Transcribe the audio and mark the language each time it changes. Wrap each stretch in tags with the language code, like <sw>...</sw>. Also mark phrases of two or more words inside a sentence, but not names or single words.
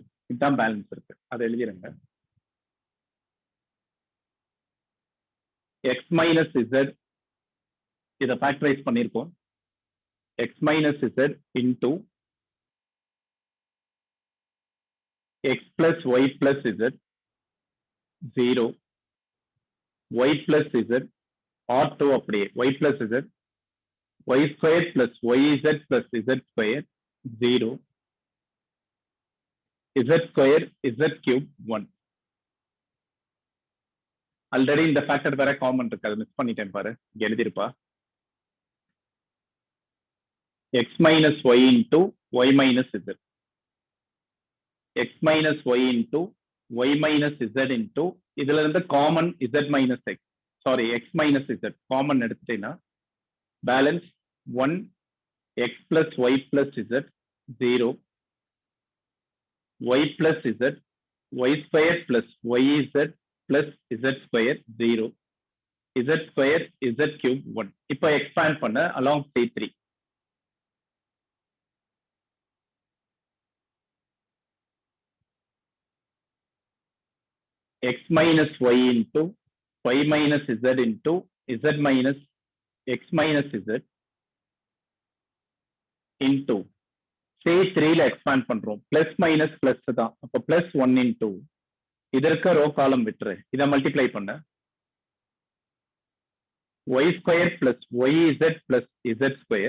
<ta>இதுதான் பேலன்ஸ் இருக்கு, அதை எழுதிருங்க.</ta> <en>x minus z</en> <ta>இதை ஃபேக்டரைஸ் பண்ணியிருக்கோம்.</ta> <en>x minus z into x plus y plus z 0 y plus z R2 அப்படியே y plus z y square plus yz plus z square 0 z square z cube 1.</en> <ta>ஆல்ரெடி இந்த ஃபேக்டர் வேற காமன் இருக்கு, அதை மிஸ் பண்ணிட்டேன் பாரு, இங்க எழுதிருப்பா.</ta> <en>x minus y into y minus z, x minus y into y minus z into</en> <ta>இதுல இருந்து காமன்</ta> <en>z minus x, சாரி x minus z</en> <ta>காமன் எடுத்துட்டேன்னா பேலன்ஸ்</ta> <en>1 x plus y plus z 0 y plus z y square plus yz plus z square 0 z square z cube 1.</en> <ta>இப்போ எக்ஸ்பேண்ட் பண்ண</ta> <en>along C3. x minus y into y minus z into z minus x minus z into</en> <ta>C3ல எக்ஸ்பேண்ட் பண்றோம்.</ta> <en>plus minus plus</en> <ta>தான், அப்போ</ta> <en>plus 1 into</en> <ta>இதற்கு ரோ காலம் விட்டுரு, இதை மல்டிப்ளை பண்ண</ta> <en>y square plus yz plus z square.</en>